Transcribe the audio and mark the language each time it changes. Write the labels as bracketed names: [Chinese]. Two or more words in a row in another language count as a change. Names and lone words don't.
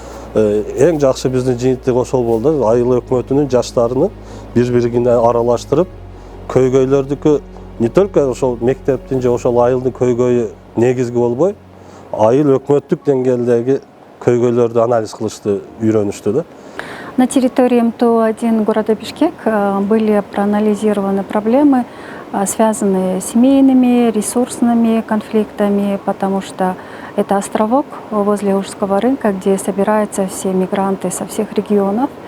[Kyrgyz] Эң жакшы биздин жыйынтык ошол болду. Айлык-Мытунун жаштарыны бири-бирине аралаштырып, көйгөйлөрдүкү [Russian] не только [Kyrgyz] ошол мектептин же ошол айылдын көйгөйү негизги болбой, айыл өкмөттүк деңгээлдеги көйгөйлөрдү анализ кылышты, үйрөнүштү да. [Russian] На территории МТУ-1 города Бишкек были проанализированы проблемы, связанные с семейными, ресурсными конфликтами, потому что это островок возле Ужского рынка, где собираются все мигранты со всех регионов.